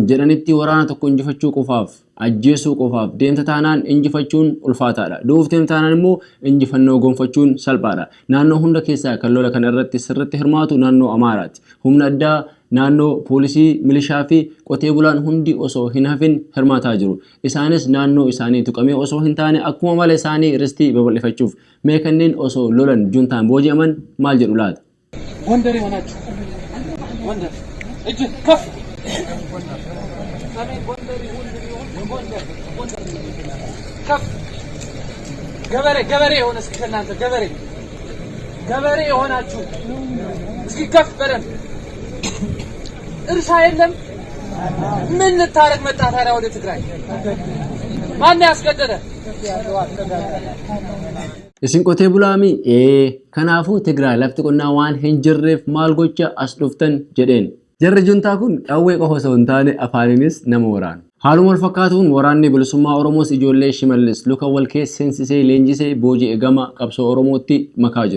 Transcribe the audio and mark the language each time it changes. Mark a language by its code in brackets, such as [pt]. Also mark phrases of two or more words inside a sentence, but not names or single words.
[om] jedhanitti waraana tokko injifachuu qofaaf ajjeesuu qofaaf deemta taanaan injifachuun ulfaataadha duuf deemta taanaan immoo injifannoo gonfachuun salphaadha naannoo hunda keessaa kan lola kana irratti sirriitti hirmaatu naannoo Amaaraati humna addaa naannoo poolisii milishaa fi qotee bulaan hundi osoo hin hafin hirmaataa jiru isaanis naannoo isaanii tuqamee osoo hin taane akkuma mala isaanii ristii babal'ifachuuf mee kanneen osoo lolan juntaan booji'aman maal jedhu laata [am] ወንደር ይሆናችሁ ወንደር እጅ ከፍ ከፍ ገበሬ የሆነ እስኪ እናንተ ገበሬ የሆናችሁ እስኪ ከፍ በደም እርሻ የለም ምን ልታረግ መጣ ታዲያ ወደ ትግራይ ማን ያስገደደ [om] isin qotee bulaami kanaafu Tigraay lafti qonnaa waan hin jirreef maal gocha as dhuftan jedheen jarri juntaa kun qawwee qofa osoo hin taane afaaninis nama waraanu haaluma wal fakkaatuun waraanni bilisummaa Oromoos ijoollee Shimallis luka wal keessensisee leenjisee booji'e gama qabsoo Oromootti makaa jiru